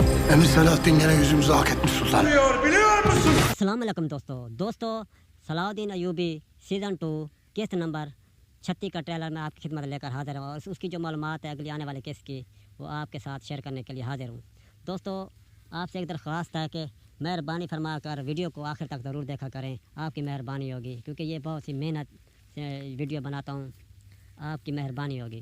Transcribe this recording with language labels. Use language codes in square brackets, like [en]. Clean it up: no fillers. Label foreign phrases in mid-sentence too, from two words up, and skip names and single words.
[tr] Emir Selahattin gene yüzümüzü hak etmiş sultan. biliyor musun? [ur] السلام علیکم دوستو صلاح الدین ایوبی سیزن 2 قسط نمبر 36 کا ٹریلر میں آپ کی خدمت لے کر حاضر ہوں اور اس کی جو معلومات ہے اگلی آنے والے قسط کی وہ آپ کے ساتھ شیئر کرنے کے لیے حاضر ہوں۔ دوستو آپ سے ایک درخواست ہے کہ مہربانی فرما کر ویڈیو کو آخر تک ضرور دیکھا کریں، آپ کی مہربانی ہوگی، کیونکہ یہ بہت سی محنت سے ویڈیو بناتا ہوں، آپ کی مہربانی ہوگی۔